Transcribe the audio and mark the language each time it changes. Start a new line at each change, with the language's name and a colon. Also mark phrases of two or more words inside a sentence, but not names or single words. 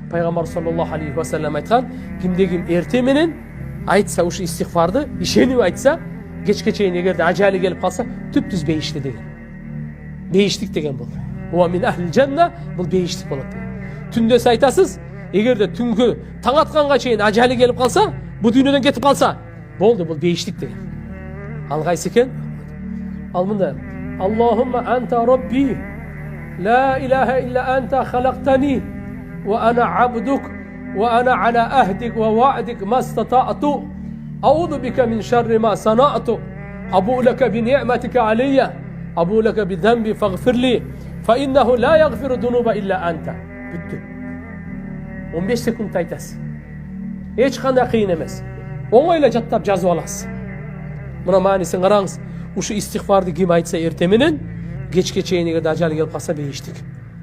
Kyrgyz: Пайғамбар
Arabic: صلى الله عليه وسلم
Kyrgyz: айтқан, кимде-ким ерте менен айтса ушу истигфарды, ишенип айтса, кечке чейин эгерде ажалы келип калса, түптүз бейишти деген. Бейиштик деген бул.
Arabic: ومن أهل الجنة,
Kyrgyz: бул бейиштик болот деген. Түндөс айтасыз, эгерде түнгө таң атканга чейин ажалы келип калса, бу дүйнөдөн кетип калса, болду, бул бейиштик деген. Ал кайсы экен? Ал мында:
Arabic: اللهم أنت ربي لا إله إلا أنت خلقتني وأنا عبدك وأنا على عهدك ووعدك ما استطعت, أعوذ بك من شر ما صنعت أبوء لك بنعمتك علي وأبوء لك بذنبي فاغفر لي فإنه لا يغفر الذنوب إلا أنت.
Kyrgyz: Бүттү. 15 секунд айтасыз. Эч кандай кыйын эмес. Оңойло жаттап жазып аласыз. Мына маанисин караңыз. Ушу истигфарды ким айтса эрте менен, кечке чейин эгерде ажалы келип калса бейиштик.